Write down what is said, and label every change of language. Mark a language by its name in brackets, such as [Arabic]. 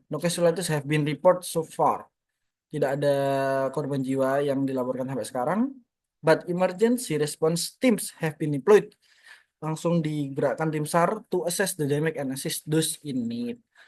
[English] No casualties have been report so far. [Indonesian] Tidak ada korban jiwa yang dilaporkan sampai sekarang. [English] But emergency response teams have been deployed. [Indonesian] Langsung digerakkan tim SAR [English] to assess the damage and assist those in need.